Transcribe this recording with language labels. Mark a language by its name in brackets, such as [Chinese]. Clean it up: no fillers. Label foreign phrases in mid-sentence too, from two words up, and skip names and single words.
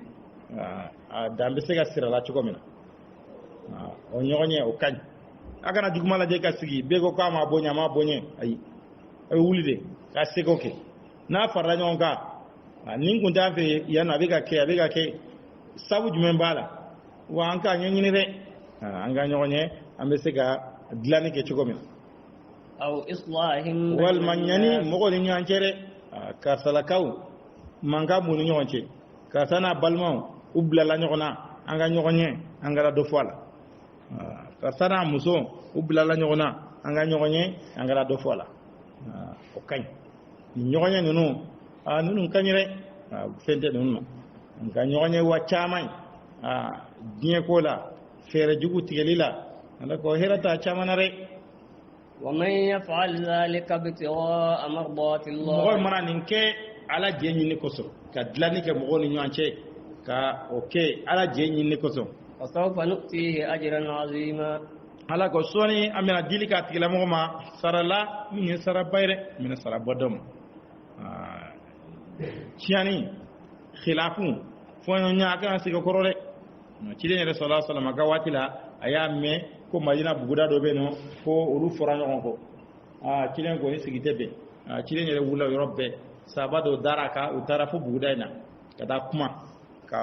[Bambara] dan bɛ se ka siri a la cogo min na o ɲɔgɔn ye o ka ɲi a kana juguma lajɛ ka sigi bɛɛ ko k'a ma bɔ ɲɛ a ma bɔ ɲɛ ayi a bɛ wuli de ka seko kɛ n'a farala ɲɔgɔn kan nin kun t'a fɛ yan a bɛ ka kɛ sabu jumɛn b'a la wa an k'a ɲɛɲini dɛ an ka ɲɔgɔn ye an bɛ se ka dilanni kɛ cogo min na [Arabic] أو إصلاح [Bambara] walima ɲani mɔgɔw ni ɲɔgɔn cɛ dɛ karisalakaw mankan b'u ni ɲɔgɔn cɛ karisa n'a balimaw u bilala ɲɔgɔn na an ka ɲɔgɔn ye an ka dɔ fɔ a la karisa n'a muso u bilala ɲɔgɔn na an ka ɲɔgɔn ye an ka dɔ fɔ a la o ka ɲi nin ɲɔgɔn ye ninnu ninnu ka ɲi dɛ fɛn tɛ ninnu na nka ɲɔgɔn ye wa caman diɲɛ ko la fɛɛrɛ jugu tigɛli la ala ko hɛrɛ t'a caman na dɛ [Arabic] ومن يفعل ذلك ابتغاء مرضات الله [Bambara] mɔgɔ mana nin kɛ ala jɛ ɲini kosɔn ka dilanni kɛ mɔgɔw ni ɲɔgɔn cɛ ka o kɛ ala jɛ ɲini kosɔn [Arabic] فسوف نؤتيه أجرا عظيما [Bambara] ala ko sɔɔni an bɛna dili k'a tigilamɔgɔ ma sara la min ye saraba ye dɛ n bɛna sara bɔ dɔ ma tiɲɛni khilafu fɔɲɔgɔnya a kana sigi kɔrɔ dɛ ciden yɛrɛ sɔrɔla sɔlɔma ka waati la a y'a mɛn ko madina buguda dɔ bɛ yen nɔ ko olu fɔra ɲɔgɔn kɔ ciden ko ni sigi tɛ bɛn ciden yɛrɛ wulila o yɔrɔ bɛɛ sahaba dɔw dara a kan u taara fo buguda in na ka taa kuma ka